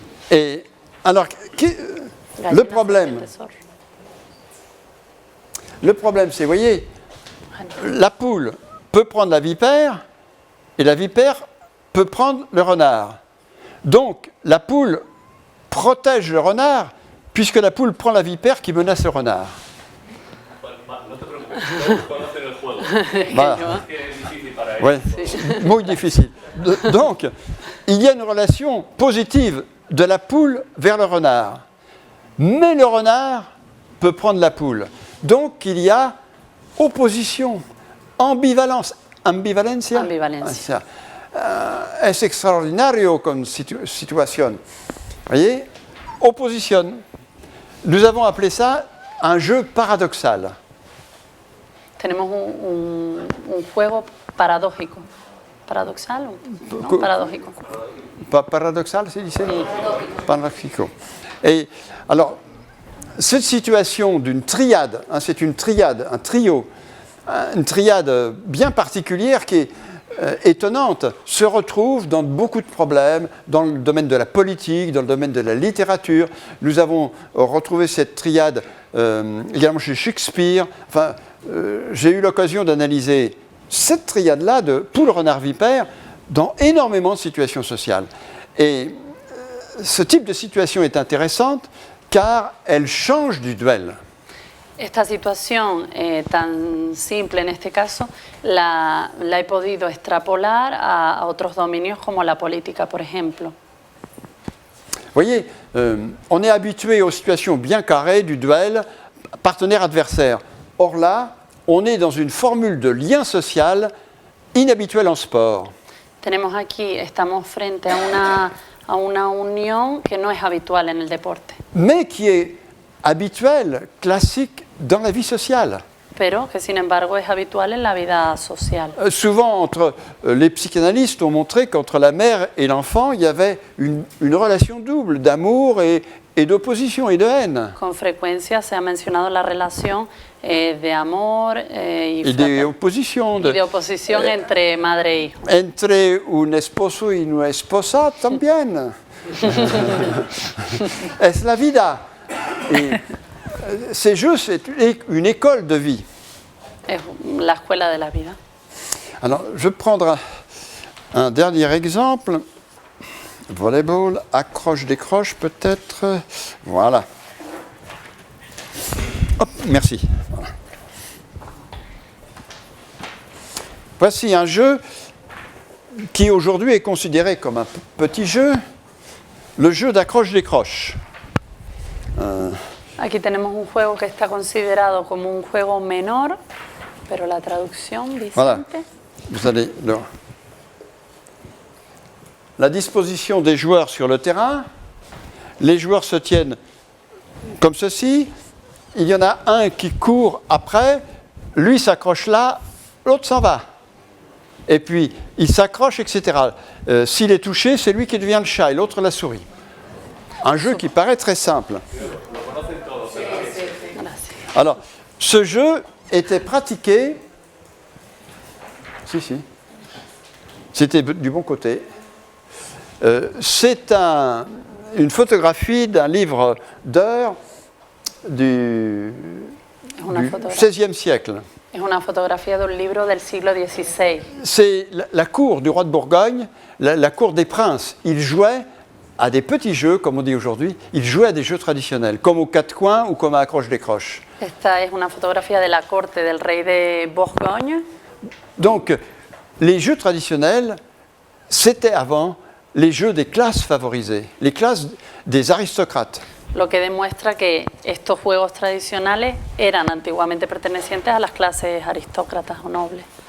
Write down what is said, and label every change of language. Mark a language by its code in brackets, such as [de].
[fr] Et alors, le problème, c'est, vous voyez, la poule peut prendre la vipère et la vipère peut prendre le renard. Donc, la poule protège le renard puisque la poule prend la vipère qui menace le renard. [es] No te preocupes, puedo hacer el juego. [fr] Voilà. [es] Es que es difícil para él. [fr] Ouais, muy difficile. Donc, il y a une relation positive de la poule vers le renard. Mais le renard peut prendre la poule. Donc, il y a opposition, ambivalencia. [es] Ambivalencia. Es extraordinario [fr] comme situation. Vous voyez, opposition. Nous avons appelé ça un jeu paradoxal. [es] Tenemos un juego paradójico. ¿Paradoxal? ¿No? Co- Paradójico. [fr] Paradoxal, c'est dit? Paradoxico. Et alors, cette situation d'une triade, c'est une triade, un trio, une triade bien particulière qui est étonnante, se retrouve dans beaucoup de problèmes, dans le domaine de la politique, dans le domaine de la littérature. Nous avons retrouvé cette triade également chez Shakespeare. Enfin, j'ai eu l'occasion d'analyser cette triade-là de poule, renard, vipère dans énormément de situations sociales. Et ce type de situation est intéressante car elle change du duel. [es] Esta situación tan simple en este caso la he podido extrapolar a otros dominios como la política, por ejemplo. [fr] Vous voyez, on est habitué aux situations bien carrées du duel partenaire-adversaire. Or là, on est dans une formule de lien social inhabituelle en sport. [es] Estamos frente a una unión que no es habitual en el deporte. [fr] Mais qui est habituelle, classique dans la vie sociale. [es] Pero que sin embargo es habitual en la vida social. [fr] Souvent, les psychanalystes ont montré qu'entre la mère et l'enfant, il y avait une relation double d'amour et d'opposition et de haine. [es] Con frecuencia se ha mencionado la relación de amor y de oposición. De oposición entre madre e hijo. Entre un esposo y una esposa también. Es la vida. [fr] Et ces jeux, c'est une école de vie. [es] Es la escuela de la vida. [fr] Alors, je vais prendre un dernier exemple. Volleyball, accroche-décroche peut-être. Voilà. Hop, merci. Voilà. Voici un jeu qui aujourd'hui est considéré comme un petit jeu, le jeu d'accroche-décroche. [es] Aquí tenemos un juego que está considerado como un juego menor, pero la traducción dice... [fr] Voilà. Vous allez la disposition des joueurs sur le terrain. Les joueurs se tiennent comme ceci. Il y en a un qui court après, lui s'accroche là, l'autre s'en va. Et puis, il s'accroche, etc. S'il est touché, c'est lui qui devient le chat et l'autre la souris. Un jeu qui paraît très simple. Alors, ce jeu était pratiqué... Si. C'était du bon côté. C'est une photographie d'un livre d'heures du XVIe siècle. [es] Es una fotografía de un libro del siglo XVI. [fr] C'est la cour du roi de Bourgogne, la cour des princes. Ils jouaient à des petits jeux, comme on dit aujourd'hui, ils jouaient à des jeux traditionnels, comme aux quatre coins ou comme à accroche-décroche. [es] Esta es una fotografía de la corte del rey de Bourgogne. [fr] Donc, les jeux traditionnels, c'était avant les jeux des classes favorisées, les classes des aristocrates. [es] Lo que demuestra que estos juegos tradicionales eran antiguamente pertenecientes a las clases aristócratas o nobles.